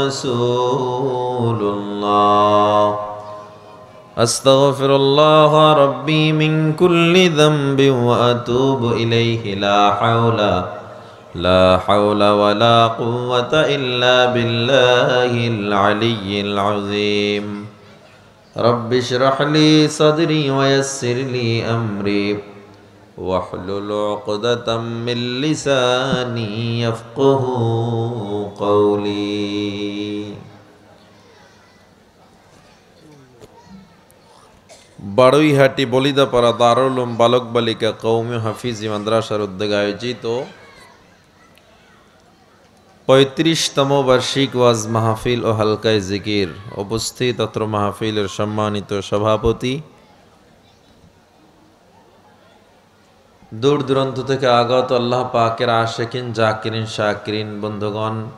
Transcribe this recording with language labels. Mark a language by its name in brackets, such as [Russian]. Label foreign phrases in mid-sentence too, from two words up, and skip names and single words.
[Arabic] رسول الله أستغفر الله ربي من كل ذنب وأتوب إليه لا حول ولا قوة إلا بالله العلي العظيم رب اشرح لي صدري ويسر لي أمري واحلل عقدة من لساني يفقهوا قولي. [Bangla] বাড়ুইহাটি বলিদাপাড়া দারুল উলুম বালক বালিকা কওমি হাফিজি মাদ্রাসার উদ্যোগে আয়োজিত ৩৫তম বার্ষিক ওয়াজ মাহফিল ও হালকায়ে জিকির উপস্থিত অত্র মাহফিলের সম্মানিত সভাপতি দূর দূরান্ত থেকে আগত আল্লাহ পাকের [Arabic] عاشقين ذاكرين شاكرين [Bangla] বন্ধুগণ,